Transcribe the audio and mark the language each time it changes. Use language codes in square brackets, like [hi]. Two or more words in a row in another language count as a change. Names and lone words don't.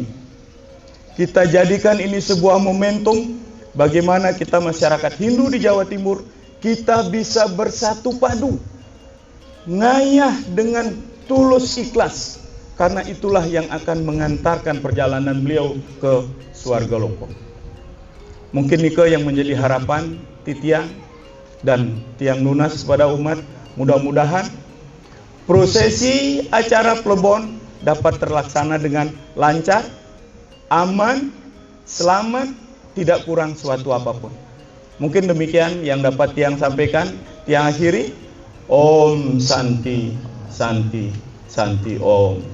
[id] Kita jadikan ini sebuah momentum bagaimana kita masyarakat Hindu di Jawa Timur kita bisa bersatu padu, ngayah dengan tulus ikhlas karena itulah yang akan mengantarkan perjalanan beliau ke Swarga Lompong. Mungkin nike yang menjadi harapan titiang dan tiang nunas pada umat. Mudah-mudahan prosesi acara plebon dapat terlaksana dengan lancar, aman, selamat, tidak kurang suatu apapun. Mungkin demikian yang dapat tiang sampaikan. Tiang akhiri, [sa] ॐ शान्ति शान्ति शान्ति ॐ.